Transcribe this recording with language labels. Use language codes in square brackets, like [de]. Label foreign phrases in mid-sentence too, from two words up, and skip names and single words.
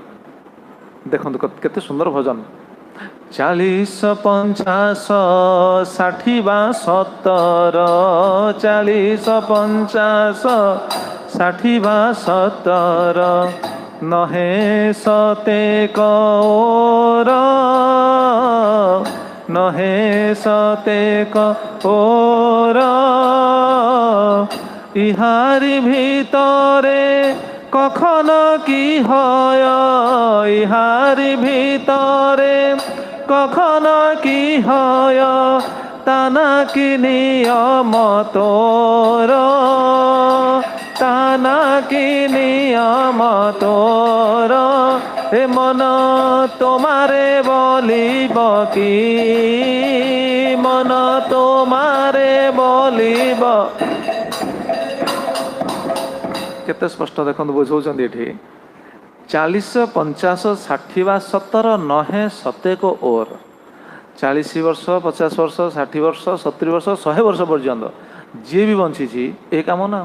[or] ଦେଖନ୍ତୁ କେତେ ସୁନ୍ଦର ଭଜନ। 40, 50, 60 ବା 70, 40, 50, 60 ବା 70, [bn] নহে শতেক ওর, নহে শতেক ওর, ইহারি ভিতরে কখন কি হয়, ইহারি ভিতরে কখন কি হয়, তা নাকি নিয়ম তোর, তা নাকি নিয়ম তোর, এ মন তোমারে বলিব কি, মন তোমারে বলিব। [or] କେତେ ସ୍ପଷ୍ଟ ଦେଖନ୍ତୁ, ବୁଝାଉଛନ୍ତି ଏଠି। 40, 50, 60 ବା 70, [bn] নহে শতেক ওর। [or] 40 ବର୍ଷ, 50 ବର୍ଷ, 60 ବର୍ଷ, 70 ବର୍ଷ, 100 ବର୍ଷ ପର୍ଯ୍ୟନ୍ତ ଯିଏ ବି ବଞ୍ଚିଛି ଏ କାମ ନା।